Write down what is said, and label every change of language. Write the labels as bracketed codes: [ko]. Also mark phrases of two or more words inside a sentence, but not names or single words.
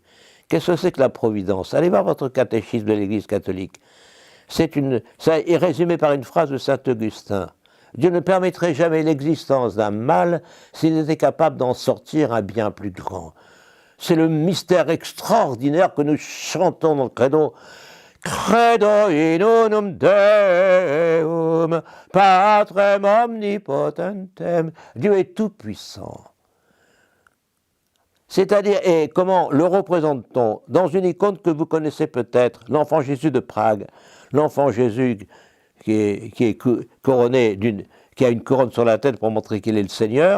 [fr] Qu'est-ce que c'est que la providence? Allez voir votre catéchisme de l'Église catholique. Ça est résumé par une phrase de saint Augustin. Dieu ne permettrait jamais l'existence d'un mal s'il était capable d'en sortir un bien plus grand. C'est le mystère extraordinaire que nous chantons dans le credo. [la] Credo in unum Deum, Patrem omnipotentem. [fr] Dieu est tout-puissant. C'est-à-dire, et comment le représente-t-on? Dans une icône que vous connaissez peut-être, l'enfant Jésus de Prague, l'enfant Jésus qui est couronné qui a une couronne sur la tête pour montrer qu'il est le Seigneur.